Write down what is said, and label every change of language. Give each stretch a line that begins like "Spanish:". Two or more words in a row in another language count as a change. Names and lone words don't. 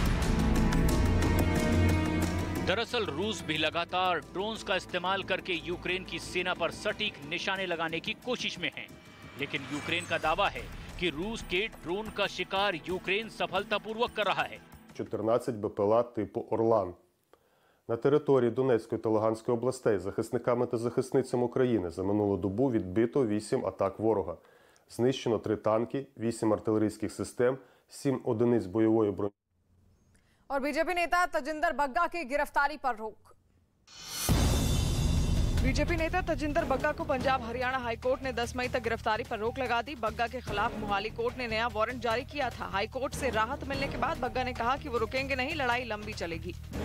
Hindi: दरअसल रूस भी लगातार ड्रोन्स का इस्तेमाल करके यूक्रेन की सेना पर सटीक निशाने लगाने की कोशिश में है, लेकिन यूक्रेन का दावा है कि रूस के ड्रोन का शिकार यूक्रेन सफलतापूर्वक कर रहा है।
Ukrainian: 14 БПЛА типу «Орлан». На території Донецької та Луганської областей захисниками та захисницями України за минулу добу відбито 8 атак ворога. Знищено 3 танки, 8 артилерійських систем, 7 одиниць бойової броні.
Hindi: और बीजेपी नेता तजिंदर बग्गा की गिरफ्तारी पर रोक। बीजेपी नेता तजिंदर बग्गा को पंजाब हरियाणा हाईकोर्ट ने 10 मई तक गिरफ्तारी पर रोक लगा दी। बग्गा के खिलाफ मोहाली कोर्ट ने नया वारंट जारी किया था। हाईकोर्ट से राहत मिलने के बाद बग्गा ने कहा कि वो रुकेंगे नहीं, लड़ाई लंबी चलेगी।